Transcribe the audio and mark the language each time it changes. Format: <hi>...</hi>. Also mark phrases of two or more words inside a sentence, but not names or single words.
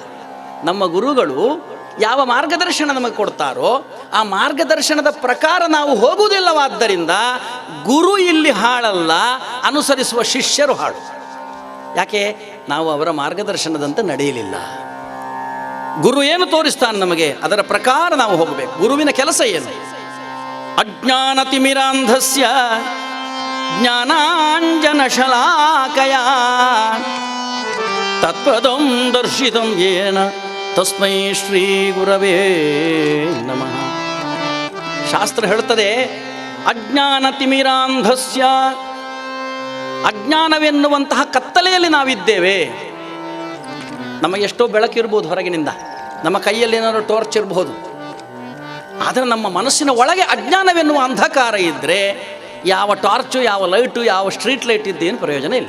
<kn>ನಮ್ಮ ಗುರುಗಳು ಯಾವ ಮಾರ್ಗದರ್ಶನ ನಮಗೆ ಕೊಡ್ತಾರೋ ಆ ಮಾರ್ಗದರ್ಶನದ ಪ್ರಕಾರ ನಾವು ಹೋಗುವುದಿಲ್ಲವಾದ್ದರಿಂದ ಗುರು ಇಲ್ಲಿ ಹಾಳಲ್ಲ, ಅನುಸರಿಸುವ ಶಿಷ್ಯರು ಹಾಳು. ಯಾಕೆ? ನಾವು ಅವರ ಮಾರ್ಗದರ್ಶನದಂತೆ ನಡೆಯಲಿಲ್ಲ. ಗುರು ಏನು ತೋರಿಸ್ತಾನೆ ನಮಗೆ ಅದರ ಪ್ರಕಾರ ನಾವು ಹೋಗಬೇಕು. ಗುರುವಿನ ಕೆಲಸ ಏನು?</kn> <sa>ಅಜ್ಞಾನತಿಮಿರಾಂಧಸ್ಯ ಜ್ಞಾನಾಂಜನಶಲಾಕಯ ತತ್ಪದಂ ದರ್ಶಿತಂ ಯೇನ ತಸ್ಮೈ ಶ್ರೀ ಗುರವೇ ನಮಃ.</sa> <kn>ಶಾಸ್ತ್ರ ಹೇಳ್ತದೆ, ಅಜ್ಞಾನತಿಮಿರಾಂಧಸ್ಯ, ಅಜ್ಞಾನವೆನ್ನುವಂತಹ ಕತ್ತಲೆಯಲ್ಲಿ ನಾವಿದ್ದೇವೆ. ನಮಗೆ ಎಷ್ಟೋ ಬೆಳಕಿರ್ಬೋದು ಹೊರಗಿನಿಂದ, ನಮ್ಮ ಕೈಯಲ್ಲಿ ಏನಾದರೂ ಟಾರ್ಚ್ ಇರಬಹುದು, ಆದರೆ ನಮ್ಮ ಮನಸ್ಸಿನ ಒಳಗೆ ಅಜ್ಞಾನವೆನ್ನುವ ಅಂಧಕಾರ ಇದ್ದರೆ ಯಾವ ಟಾರ್ಚು, ಯಾವ ಲೈಟು, ಯಾವ</kn> <en>street light</en> <kn>ಇದ್ದೇನು ಪ್ರಯೋಜನ ಇಲ್ಲ.</kn>